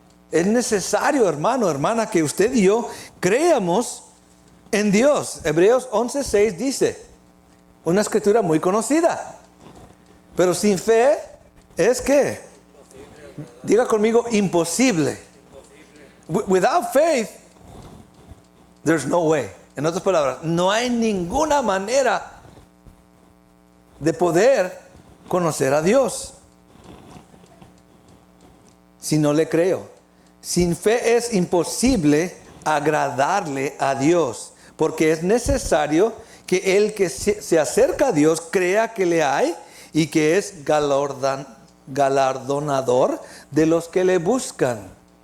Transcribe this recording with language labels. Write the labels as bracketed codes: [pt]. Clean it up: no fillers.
[es] Es necesario, hermano, hermana, que usted y yo creamos en Dios. Hebreos 11:6 dice, una escritura muy conocida, pero sin fe es que, diga conmigo, imposible. [en] Without faith, there's no way. [es] En otras palabras, no hay ninguna manera de poder conocer a Dios si no le creo. Sin fe es imposible agradarle a Dios, porque es necesario que el que se acerca a Dios crea que le hay y que es galardonador de los que le buscan.